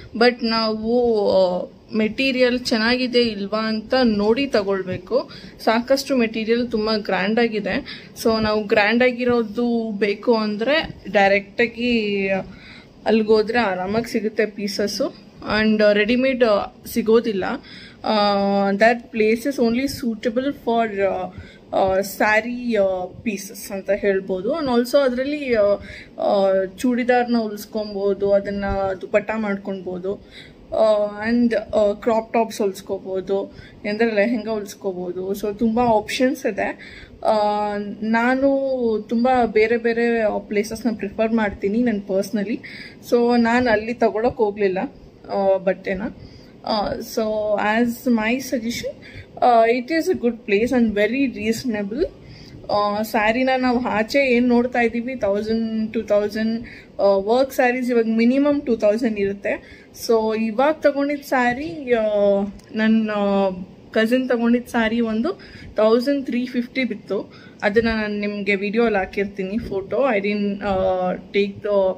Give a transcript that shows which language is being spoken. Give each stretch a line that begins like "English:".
Kannada: But ನಾವು material ಚೆನ್ನಾಗಿದೆ ಇಲ್ವಾ ಅಂತ ನೋಡಿ ತಗೊಳ್ಬೇಕು. ಸಾಕಷ್ಟು ಮೆಟೀರಿಯಲ್ ತುಂಬ ಗ್ರ್ಯಾಂಡ್ ಆಗಿದೆ. ಸೊ ನಾವು ಗ್ರ್ಯಾಂಡ್ ಆಗಿರೋದು ಬೇಕು ಅಂದರೆ ಡೈರೆಕ್ಟಾಗಿ ಅಲ್ಲಿಗೋದ್ರೆ ಆರಾಮಾಗಿ ಸಿಗುತ್ತೆ ಪೀಸಸ್ಸು. ಆ್ಯಂಡ್ ರೆಡಿಮೇಡ್ ಸಿಗೋದಿಲ್ಲ.
English: that place is only suitable for sari pieces
Kannada: ಅಂತ ಹೇಳ್ಬೋದು. ಆ್ಯಂಡ್ ಆಲ್ಸೋ ಅದರಲ್ಲಿ ಚೂಡಿದಾರ್ನ ಹೊಲಿಸ್ಕೊಬೋದು, ಅದನ್ನು ದುಪಟ್ಟ ಮಾಡ್ಕೊಳ್ಬೋದು. ಆ್ಯಂಡ್ ಕ್ರಾಪ್ ಟಾಪ್ಸ್ ಹೊಲಿಸ್ಕೋಬೋದು, ಅಂದರೆ ಲೆಹೆಂಗಾ ಹೊಲಿಸ್ಕೋಬೋದು. ಸೊ ತುಂಬ ಆಪ್ಷನ್ಸ್ ಇದೆ. ನಾನು ತುಂಬ ಬೇರೆ ಬೇರೆ ಪ್ಲೇಸಸ್ನ ಪ್ರಿಫರ್ ಮಾಡ್ತೀನಿ ನಾನು ಪರ್ಸ್ನಲಿ. ಸೊ ನಾನು ಅಲ್ಲಿ ತಗೊಳಕ್ಕೆ ಹೋಗಲಿಲ್ಲ ಬಟ್ಟೆನ.
English: So as my suggestion, it is a good place and very reasonable.
Kannada: ಸ್ಯಾರಿನ ನಾವು ಆಚೆ ಏನು ನೋಡ್ತಾ ಇದ್ದೀವಿ 1000-2000, ವರ್ಕ್ ಸ್ಯಾರೀಸ್ ಇವಾಗ ಮಿನಿಮಮ್ 2000 ಇರುತ್ತೆ. ಸೊ ಇವಾಗ ತಗೊಂಡಿದ್ದ ಸ್ಯಾರಿ, ನನ್ನ ಕಸಿನ್ ತಗೊಂಡಿದ್ದ ಸ್ಯಾರಿ ಒಂದು 1350 ಬಿತ್ತು. ಅದನ್ನು ನಾನು ನಿಮಗೆ ವಿಡಿಯೋಲ್ಲಿ ಹಾಕಿರ್ತೀನಿ photo.
English: I didn't take the